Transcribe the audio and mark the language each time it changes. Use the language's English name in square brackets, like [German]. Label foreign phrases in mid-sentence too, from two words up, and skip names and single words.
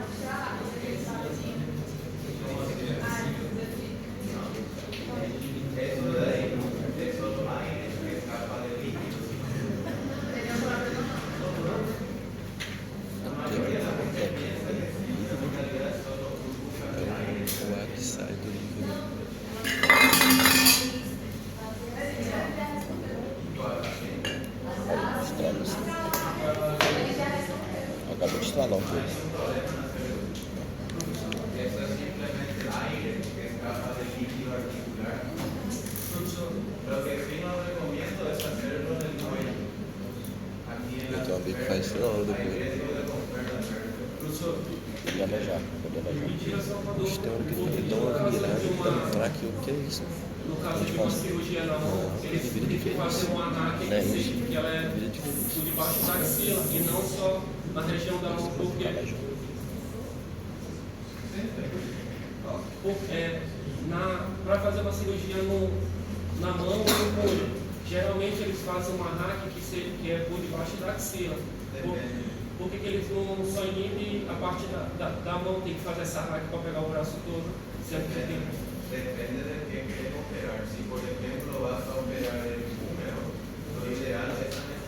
[Spanish] ¿Cómo se llama? No. Eso de ahí es solo aire que escapa del líquido. La mayoría de la gente piensa que sí, pero en realidad es solo burbuja de aire. [Portuguese] O ar que sai do líquido. Aí, estrala assim. Acabou de estralar um pouco. [Spanish] Eso es simplemente el aire que escapa del líquido articular. Lo que sí no recomiendo es hacerlo en el cuello. Aquí en [Portuguese] Eu [Spanish] la [Portuguese] tenho um amigo que faz isso na hora do [Spanish] hay [Portuguese] coelho. [Spanish] riesgo de romper la vértebra. [Portuguese] Pode alejar, pode alejar. Ixi, tem hora que ele dá uma virada e tá no fraco. O que é isso? No A caso gente de uma fala, cirurgia na mão, não, eles vira têm que fazer diferente. um ataque Né, que seja isso. que ela é Vira diferente. por debaixo da axila e não só na região da mão, porque Alejar. para fazer uma cirurgia na mão ou no olho, geralmente eles fazem uma hack que é por debaixo da axila. Por que eles não só inibem a parte da mão, tem que fazer essa hack para pegar o braço todo? Sendo que tem. [Spanish] Depende de qué quieren operar. Si por ejemplo vas a operar el húmero, lo ideal es